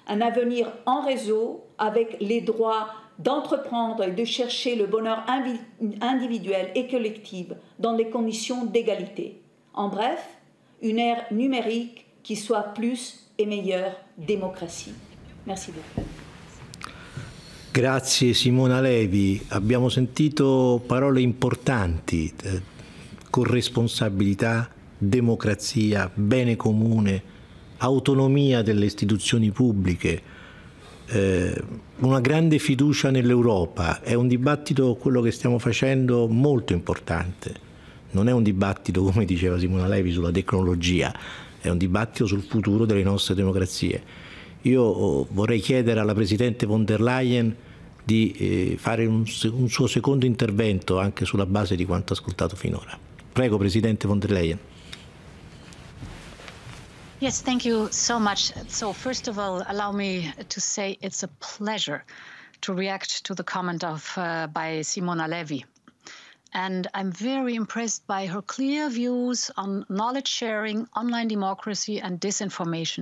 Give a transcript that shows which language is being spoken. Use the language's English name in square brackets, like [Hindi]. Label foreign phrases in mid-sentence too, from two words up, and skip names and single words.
[French] un avenir en réseau avec les droits d'entreprendre et de chercher le bonheur individuel et collectif dans des conditions d'égalité. En bref, une ère numérique qui soit plus et meilleure démocratie. Merci beaucoup. [Italian] Grazie Simona Levi, abbiamo sentito parole importanti, corresponsabilità, democrazia, bene comune, autonomia delle istituzioni pubbliche, una grande fiducia nell'Europa. È un dibattito, quello che stiamo facendo, molto importante. Non è un dibattito, come diceva Simona Levi, sulla tecnologia, è un dibattito sul futuro delle nostre democrazie. Io vorrei chiedere alla Presidente von der Leyen di fare un suo secondo intervento anche sulla base di quanto ascoltato finora. Prego, Presidente von der Leyen. [English] Yes, thank you so much. So first of all, allow me to say it's a pleasure to react to the comment by Simona Levi. And I'm very impressed by her clear views on knowledge sharing, online democracy, and disinformation.